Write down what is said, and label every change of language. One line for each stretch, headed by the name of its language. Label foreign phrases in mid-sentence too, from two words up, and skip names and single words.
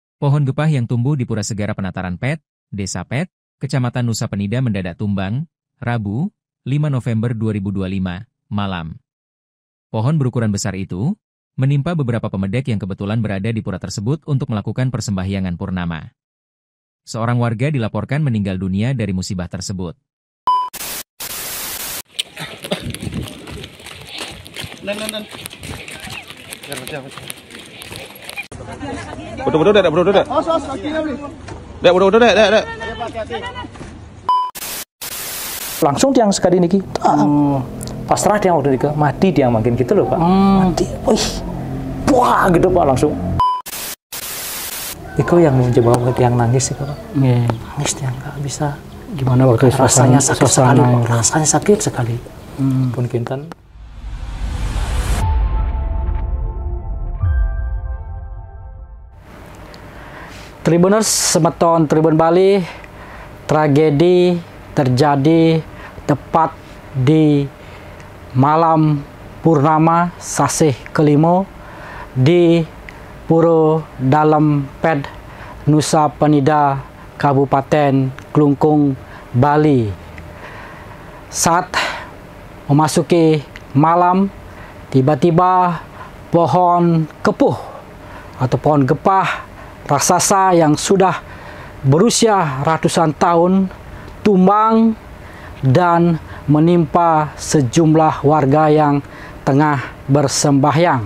Indonesian: Pohon gepah yang tumbuh di Pura Segara Penataran Pet, Desa Pet, Kecamatan Nusa Penida mendadak tumbang, Rabu, 5 November 2025, malam. Pohon berukuran besar itu menimpa beberapa pemedek yang kebetulan berada di pura tersebut untuk melakukan persembahyangan purnama. Seorang warga dilaporkan meninggal dunia dari musibah tersebut. Betul-betul dek, betul-betul dek. Dek, betul-betul dek.
Balinese: Langsung tiang sekali niki. Pasrah tiang waktu niki, mati tiang makin
Indonesian: gitu loh
Balinese: Pak. Mati. Wih.
Indonesian: Wah, gitu Pak langsung. Iko yang mencoba tiang nangis itu Pak. Nangis tiang nggak bisa. Gimana waktu rasanya sakit sekali Pak. Ya. Rasanya sakit sekali.
Balinese: Pun kinten.
Indonesian: Tribuners Semeton Tribun Bali, tragedi terjadi tepat di malam purnama sasih kelima di Pura Dalam Pet Nusa Penida Kabupaten Klungkung, Bali. Saat memasuki malam, tiba-tiba pohon kepuh atau pohon gepah raksasa yang sudah berusia ratusan tahun tumbang dan menimpa sejumlah warga yang tengah bersembahyang.